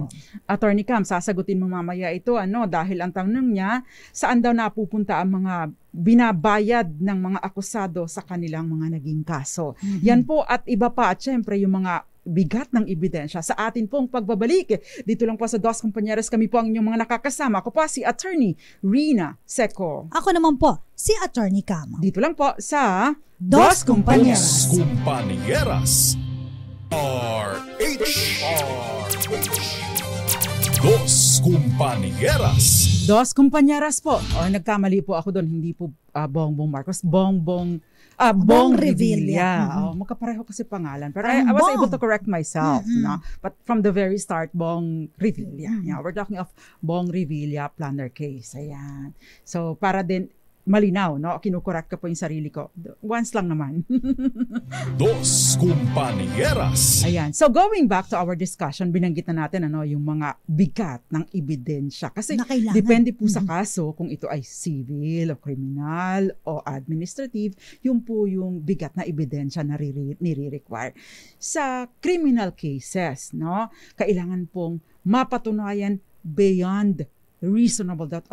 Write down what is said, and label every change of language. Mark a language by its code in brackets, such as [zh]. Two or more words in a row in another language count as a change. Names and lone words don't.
[tl] Attorney Cam, sasagutin mo mamaya ito, dahil ang tanong niya, saan daw napupunta ang mga binabayad ng mga akusado sa kanilang mga naging kaso. Yan po at iba pa at syempre yung mga bigat ng ebidensya sa atin pong pagbabalik. Dito lang po sa Dos Compañeras, kami po ang inyong mga nakakasama. Ako po si Attorney Rina Seco. Ako naman po, si Attorney Cam. Dito lang po sa Dos Compañeras. Dos Compañeras. RH. Dos Compañeras. Dos Compañeras po. Nagkamali po ako doon. Hindi po Bongbong Marcos. Bong Revilla. Magkapareho kasi pangalan. [en] Pero I was able to correct myself. No? But from the very start, Bong Revilla. Yeah, we're talking of Bong Revilla plunder case. Ayan. [tl] So para din malinaw, kinukorek ko po yung sarili ko. Once lang naman. Dos Compañeras. Ayan. [en] So going back to our discussion, [tl] binanggit na natin yung mga bigat ng ebidensya. Kasi depende po sa kaso kung ito ay civil o criminal o administrative, yun po yung bigat na ebidensya na nire-require. Sa criminal cases, kailangan pong mapatunayan [en] beyond reasonable doubt.